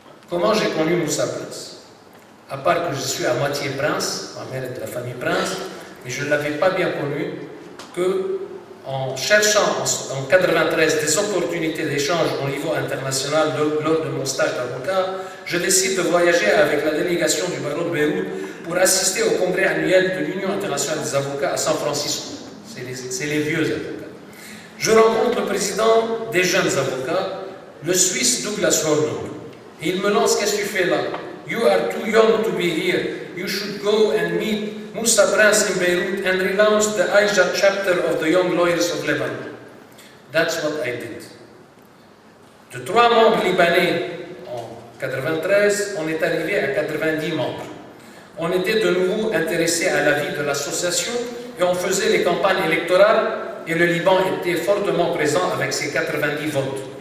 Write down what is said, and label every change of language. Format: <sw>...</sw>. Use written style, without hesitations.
<fr>Comment j'ai connu Moussa Prince? À part que je suis à moitié prince, ma mère est de la famille Prince, mais je ne l'avais pas bien connu qu'en cherchant en 1993 des opportunités d'échange au niveau international lors de mon stage d'avocat, je décide de voyager avec la délégation du barreau de Beyrouth pour assister au congrès annuel de l'Union internationale des avocats à San Francisco. C'est les vieux avocats. Je rencontre le président des jeunes avocats, le Suisse Douglas Hornung. Et il me lance: qu'est-ce que tu fais là?</fr> <en>You are too young to be here. You should go and meet Moussa Prince in Beirut and relaunch the AIJA chapter of the Young Lawyers of Lebanon. That's what I did.</en> <fr>De 3 membres libanais en 1993, on est arrivé à 90 membres. On était de nouveau intéressés à la vie de l'association et on faisait les campagnes électorales et le Liban était fortement présent avec ses 90 votes.</fr>